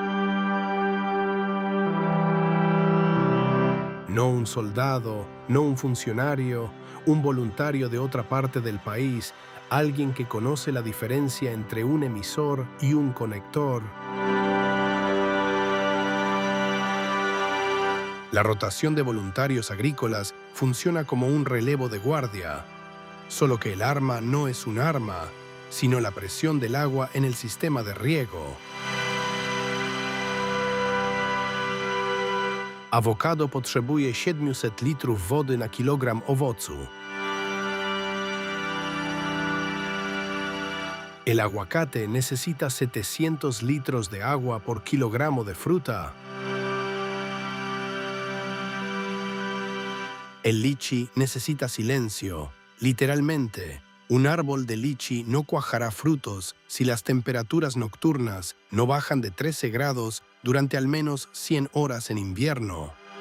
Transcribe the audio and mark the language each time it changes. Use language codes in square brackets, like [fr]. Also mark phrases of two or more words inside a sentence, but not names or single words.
[es] No un soldado, no un funcionario, un voluntario de otra parte del país, alguien que conoce la diferencia entre un emisor y un conector. La rotación de voluntarios agrícolas funciona como un relevo de guardia, solo que el arma no es un arma, sino la presión del agua en el sistema de riego. [pl] Awokado potrzebuje 700 litrów wody na kilogram owocu. [es] El aguacate necesita 700 litros de agua por kilogramo de fruta. El lichi necesita silencio. Literalmente, un árbol de lichi no cuajará frutos si las temperaturas nocturnas no bajan de 13 grados durante al menos 100 horas en invierno.